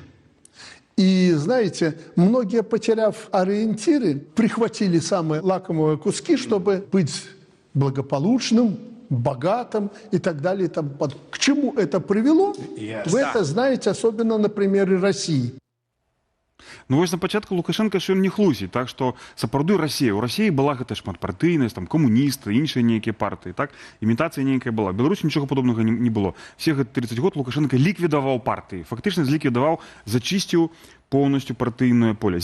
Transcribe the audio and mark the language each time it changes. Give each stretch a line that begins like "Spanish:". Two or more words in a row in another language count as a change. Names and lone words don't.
Russian: И, знаете, многие, потеряв ориентиры, прихватили самые лакомые куски, чтобы быть благополучным, богатым и так далее. К чему это привело? Вы это знаете, особенно на примере России.
Belarusian: Вось на пачатку Лукашенко ж ён не хлусіць, так што сапраўды Расія. У Расіі была гэта шматпартыйнасць, там камуністы, іншыя нейкія партыі, так? Імітацыя нейкая была. Беларусі нічога падобнага не было. Все гэты 30 год Лукашенко ліквідаваў партыі. Фактычна зліквідаваў, зачысціў поўнасцю партыйнае поле.